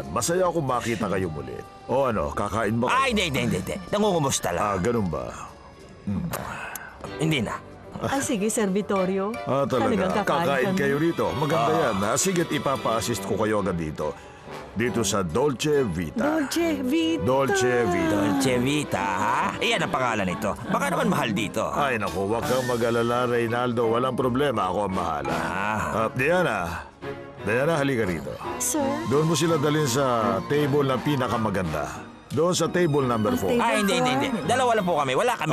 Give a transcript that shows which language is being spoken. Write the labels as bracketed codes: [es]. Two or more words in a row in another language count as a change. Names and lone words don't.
[tl] Masaya akong makita kayo muli. O ano, kakain ba kayo? Hindi. Nangungumusta lang. Ganun ba? Hindi na. Sige, Sir Vittorio. Talaga. Talagang Kakain kami. kayo rito. Maganda yan. Sige't ipapa-assist ko kayo agad dito. Dito sa Dolce Vita. Dolce Vita. Dolce Vita. Dolce Vita, ha? Iyan ang pangalan nito. Baka naman mahal dito. Ay naku, huwag kang mag-alala, Reynaldo. Walang problema. Ako ang bahala. Diana, halika rito. Sir? Doon mo sila dalhin sa table na pinakamaganda. Doon sa table number 4. Hindi. Dalawa lang po kami. Wala kami